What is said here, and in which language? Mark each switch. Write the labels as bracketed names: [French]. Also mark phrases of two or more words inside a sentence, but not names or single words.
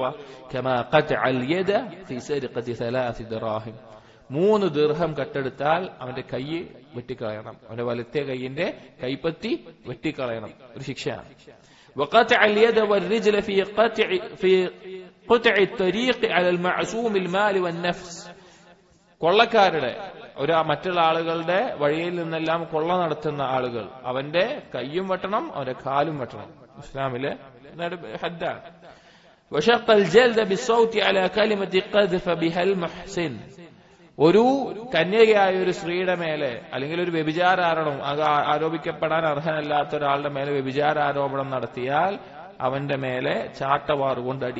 [Arabic] كما قطع اليد في سرقة 3 درهم, [Malayalam] 3 ദിർഹം കട്ടെടുത്താൽ അവന്റെ കൈ വെട്ടിക്കളയണം, അവന്റെ വലത്തെ കൈയിന്റെ കൈപ്പത്തി വെട്ടിക്കളയണം, ഒരു ശിക്ഷയാണ്. [Arabic] وقطع اليد والرجل في قطع الطريق على المعصوم المال والنفس, [Malayalam] കൊള്ളക്കാരുടെ മറ്റുള്ള ആളുകളുടെ വഴിയിൽ നിന്നെല്ലാം കൊള്ള നടത്തുന്ന ആളുകൾ, അവന്റെ കൈയും വെട്ടണം, അവന്റെ കാലും വെട്ടണം. ഇസ്ലാമിലെ ഹദ്ദാണ്. [Arabic] وشق الجلد بالسوط على كلمة قذف بها المحصن, [Malayalam] ഒരു കന്യകയായ ഒരു സ്ത്രീയുടെ മേലെ അല്ലെങ്കിൽ ഒരു വ്യഭിചാരോപണം ആരോപിക്കപ്പെടാൻ അർഹനല്ലാത്ത ഒരാളുടെ മേലെ വ്യഭിചാരോപണം നടത്തിയാൽ അവന്റെ മേലെ ചാട്ടവാറ് കൊണ്ട് അടി.